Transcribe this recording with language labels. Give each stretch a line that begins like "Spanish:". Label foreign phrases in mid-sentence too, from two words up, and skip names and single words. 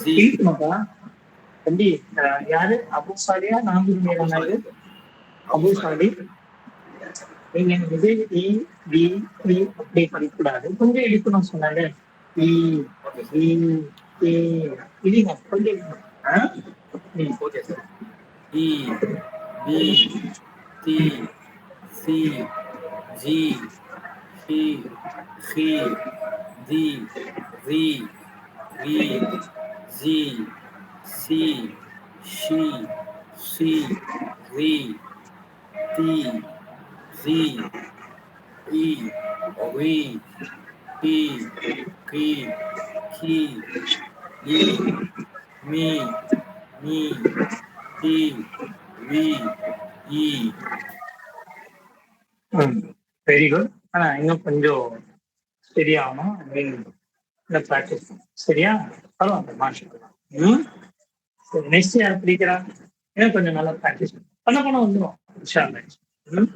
Tamil: இழுக்கணும்ப்பா தம்பி. யாரு அபுசாலியா நாகூர் மேலானாரு? அபுசாலி. நீங்க இது இ பி டி அப்படி படிக்கக்கூடாது, கொஞ்சம் இழுக்கணும் சொன்னாங்க. இ பி இல்லைங்க கொஞ்சம்
English: Okay, sir. E, B, T, C, G, H, H, D, R, E, Z, C, Sh, C, R, T, Z, E, V, P, Q, Q, E, me, T, V, E. very good.
Tamil: ஆனா இன்னும் கொஞ்சம் சரியாகணும். இந்த ப்ராக்டிஸ் சரியா பரவாயில்ல மாஷா. சரி நெக்ஸ்ட் யார் பிடிக்கிறா? இன்னும் கொஞ்சம் நல்லா ப்ராக்டிஸ் பண்ண வந்துடும்
Arabic: إن شاء الله.